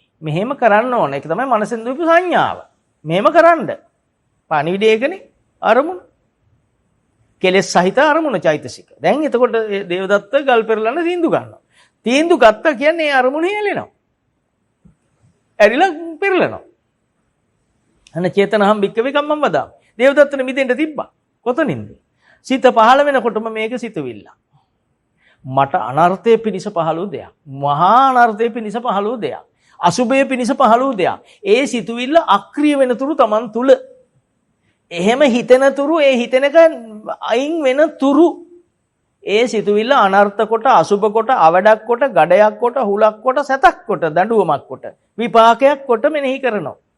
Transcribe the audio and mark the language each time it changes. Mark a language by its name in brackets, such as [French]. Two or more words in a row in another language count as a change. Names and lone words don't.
[Sinhala] මෙහෙම කරන්න ඕන. ඒක තමයි මනසෙන් දීපු සංඥාව. මෙහෙම කරන්න. පණිවිඩය ඒකනේ අරමුණ. කෙලෙස් සහිත අරමුණ චෛතසික. දැන් එතකොට දේවදත්ත ගල් පෙරලන්න තීන්දුව ගන්නවා. තීන්දුව ගත්තා කියන්නේ අරමුණ හෙලෙනවා. ඇරිලා පෙරලනවා. [Pali] අන චේතනහම් භික්කවේ කම්මං වදාමි. [Sinhala] දේවදත්තට මිදෙන්න තිබ්බා. කොතනින්ද? සිත පහළ වෙනකොටම මේක සිතවිල්ල. මට අනර්ථයේ පිනිස පහළ වූ දෙයක්. මහා අනර්ථයේ පිනිස පහළ වූ දෙයක්. අසුභයේ පිනිස පහළ වූ දෙයක්. ඒ සිතවිල්ල අක්‍රිය වෙනතුරු Taman තුල. එහෙම හිතෙන තුරු ඒ හිතෙනක අයින් වෙන තුරු ඒ සිතවිල්ල අනර්ථ කොට, අසුභ කොට, අවඩක් කොට, ගඩයක් කොට, හුලක් කොට, සැතක් කොට, දඬුවමක් කොට, විපාකයක් කොට මෙනෙහි කරනවා.